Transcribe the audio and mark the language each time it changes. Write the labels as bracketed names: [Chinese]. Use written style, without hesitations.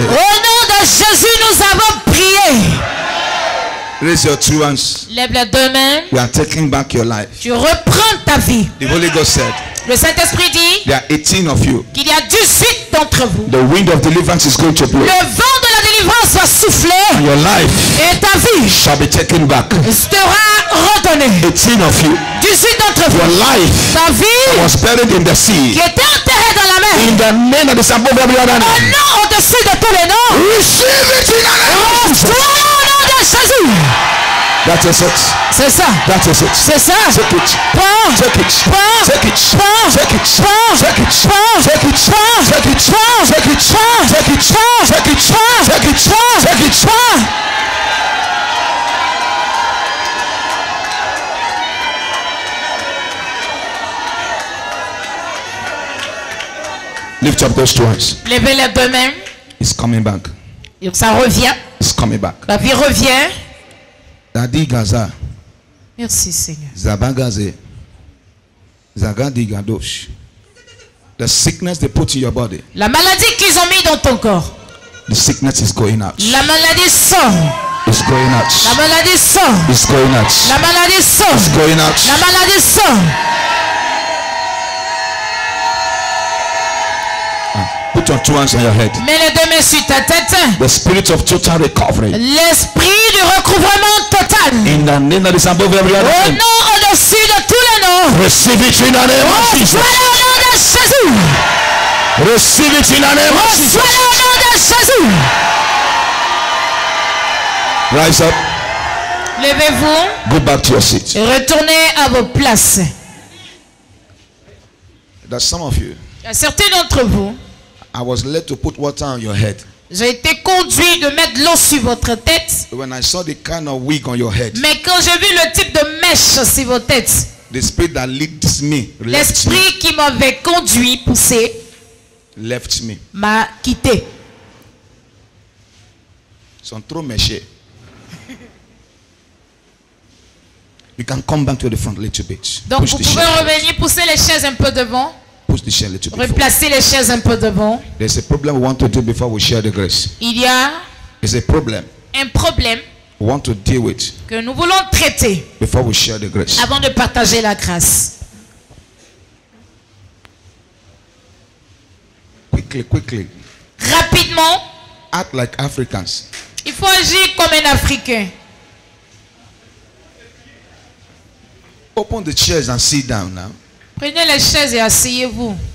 [French] Au nom de Jésus, nous avons prié. [English] Raise your 2 hands. [French] Lève les 2 mains. [English] We are taking back your life. [French] Tu reprends ta vie. [English] The Holy Ghost said, [French] Le Saint-Esprit dit [English] there are 18 of you. [French] qu'il y a 18 d'entre vous. [English] The wind of deliverance is going to blow. [French] Le vent de la délivrance va souffler. [English] And your life [French] Et ta vie [English] shall be taken back. [French] sera redonnée. [English] 18 of you. [French] 18 d'entre [English] Your [French] vous. [English] life [French] Ta vie [English] was buried in the sea. [French] qui était enterrée dans la mer. [English] In the name that is above every other [French] Un [English] name. [French] nom au-dessus de tous les noms. [English] Receive it in the name of Jesus. [French] Reçois au nom de Jésus. [English] That is it. [French] C'est ça. [English] That is it. [French] C'est ça. [English] Take it. [French] Prends. [English] Take it. [French] Prends. [English] Take it. [French] Prends. [English] Take it. [French] Prends. [English] Take it. [French] Prends. [English] Take it. [French] Prends. [English] Take it. [French] Prends. [English] Take it. [French] Prends. [English] Take it. [French] Prends. [English] Take it. [French] Prends. [English] Take it. [French] Prends. [English] Take it. [French] Prends. [English] Lift up those 2 hands. [French] Levez les 2 mains. [English] It's coming back. [French] Donc ça revient. [English] It's coming back. [French] La vie revient. Dadi Gaza. Merci Seigneur. Zabagaze. Zagadi Gadosh. [English] The sickness they put in your body. [French] La maladie qu'ils ont mis dans ton corps. [English] The sickness is going out. [French] La maladie sort. [English] It's going out. [French] La maladie sort. [English] It's going out. [French] La maladie sort. [English] It's going out. [French] La maladie sort. [English] Put your 2 hands on your head. [French] Mets les 2 mains sur ta tête. [English] The spirit of total recovery. [French] L'esprit du recouvrement total. [English] In the name that is above every other [French] Au [English] name. [French] nom au-dessus de tous les noms. [English] Receive it in the name of Jesus. [French] Reçois au nom de Jésus. [English] Receive it in the name of Jesus. [French] Reçois au nom de Jésus. [English] Rise up. [French] Levez-vous [English] Go back to your seat. [French] et retournez à vos places. [English] There's some of you. [French] Il y a certains d'entre vous, [English] I was led to put water on your head. [French] j'ai été conduit de mettre l'eau sur votre tête. [English] When I saw the kind of wig on your head, [French] Mais quand j'ai vu le type de mèche sur vos têtes, [English] the spirit that leads me left me. [French] l'esprit qui m'avait conduit, poussé, [English] Left me. [French] m'a quitté. Ils sont trop méchés. [English] You can come back to the front a little bit. [French] Donc vous pouvez revenir, pousser les chaises un peu devant. [English] Push the chair a little bit [French] Replacer les chaises un peu devant. [English] There's a problem we want to do before we share the grace. [French] Il y a [English] There's a problem [French] un problème [English] we want to deal with [French] que nous voulons traiter [English] before we share the grace. [French] avant de partager la grâce. [English] Quickly. [French] Rapidement, [English] Act like Africans. [French] il faut agir comme un Africain. [English] Open the chairs and sit down now. [French] Prenez les chaises et asseyez-vous.